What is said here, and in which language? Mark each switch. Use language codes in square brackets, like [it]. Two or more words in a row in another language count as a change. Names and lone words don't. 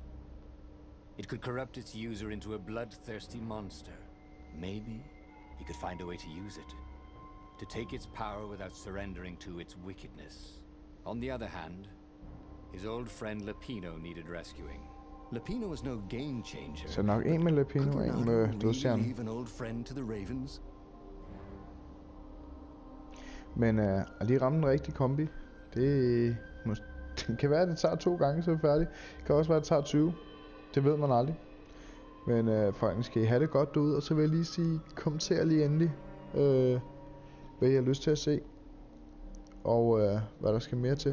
[en] It could corrupt its user into a bloodthirsty monster. Maybe he could find a way to use it, to take its power without surrendering to its wickedness. On the other hand, his old friend Lapino needed rescuing. Lapino was no game changer. [da] Så nok en med Lapino, en med dødstjernen. [en] Leave an old friend to the Ravens. [da] Men at lige ramme den rigtige kombi, det kan være, at det tager 2 gange, så er vi færdige. Det kan også være, at det tager 20. Det ved man aldrig. Men folkens, skal I have det godt derude, og så vil jeg lige sige, kommenter lige endelig, hvad I har lyst til at se, og hvad der skal mere til.